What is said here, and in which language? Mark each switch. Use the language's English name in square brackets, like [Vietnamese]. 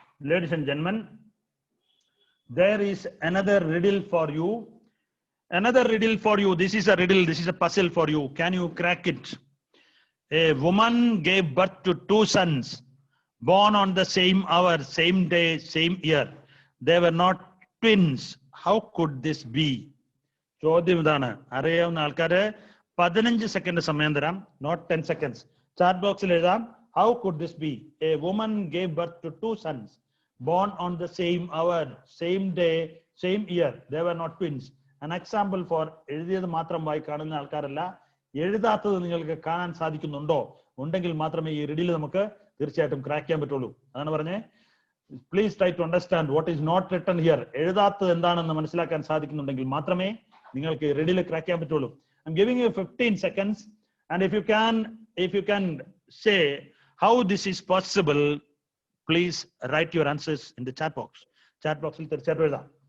[English] Ladies and gentlemen, there is another riddle for you. Another riddle for you. This is a riddle. This is a puzzle for you. Can you crack it? A woman gave birth to 2 sons, born on the same hour, same day, same year. They were not twins. How could this be? [Malayalam] ചോദ്യം ഇതാണ്. അറിയാവുന്ന ആൾക്കാര് 15 second സമയം തരാം, [English] not 10 seconds. [Malayalam] Chat ബോക്സിൽ എഴുതാം. [English] How could this be? A woman gave birth to 2 sons, born on the same hour, same day, same year. They were not twins. An example for [Malayalam] എഴുതിയത് മാത്രം വായി കാണുന്ന ആൾക്കാരല്ല, എഴുതാത്തത് നിങ്ങൾക്ക് കാണാൻ സാധിക്കുന്നുണ്ടോ? ഉണ്ടെങ്കിൽ മാത്രമേ ഈ റിഡിൽ നമുക്ക് തീർച്ചയായിട്ടും ക്രാക്ക് ചെയ്യാൻ പറ്റുള്ളൂ. അതാണ് പറഞ്ഞേ. [English] Please try to understand what is not written here. [Malayalam] എഴുതാത്തത് എന്താണെന്ന് മനസ്സിലാക്കാൻ സാധിക്കുന്നുണ്ടെങ്കിൽ മാത്രമേ നിങ്ങൾക്ക് റിഡിൽ ക്രാക്ക് ചെയ്യാൻ പറ്റുള്ളൂ. [English] I'm giving you 15 seconds, and if you can say how this is possible, please write your answers in the chat box. [Malayalam] Chat box il തീർച്ചയായിട്ടും എഴുതാം.